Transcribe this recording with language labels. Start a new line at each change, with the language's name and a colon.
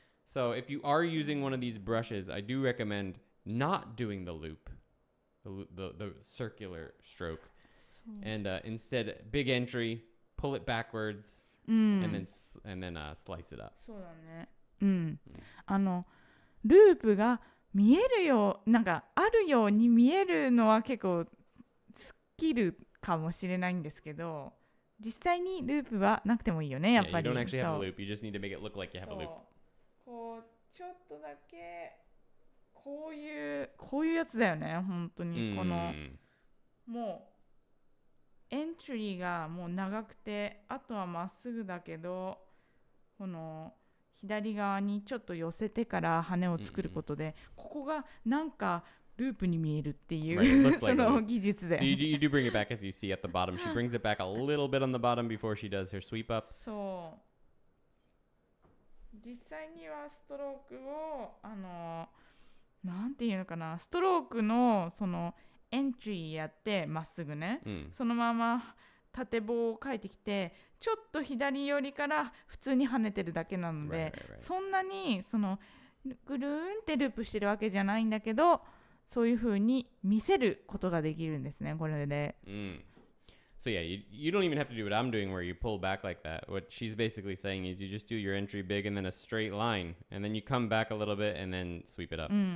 English: So if you are using one of these brushes, I do recommend not doing the loop, the circular stroke, and instead big entry, pull it backwards, and then slice it up.
Japanese: そうだね。うん。ループが見えるよう、なんかあるように見えるのは結構スキルかもしれないんですけど、実際にループはなくてもいいよね、やっぱり。
English: Yeah, you don't actually have a loop. You just need to make it look like you have a loop.
Japanese: こうちょっとだけこういうやつだよね、本当に。このもうエントリーがもう長くて、あとはまっすぐだけど、この左側にちょっと寄せてから羽を作ることで、ここがなんかループに見えるっていう、その技術で。
English: So you do bring it back as you see at the bottom. She brings it back a little bit on the bottom before she does her sweep up.
Japanese: そう。実際にはストロークをなんていうのかな、ストロークのそのエントリーやってまっすぐね、そのまま縦棒を書いてきて、ちょっと左寄りから普通に跳ねてるだけなので、そんなにそのぐるーんってループしてるわけじゃないんだけど、そういう風に見せることができるんですね、これで。
English: So yeah, you don't even have to do what I'm doing where you pull back like that. What she's basically saying is you just do your entry big and then a straight line, and then you come back a little bit and then sweep it up.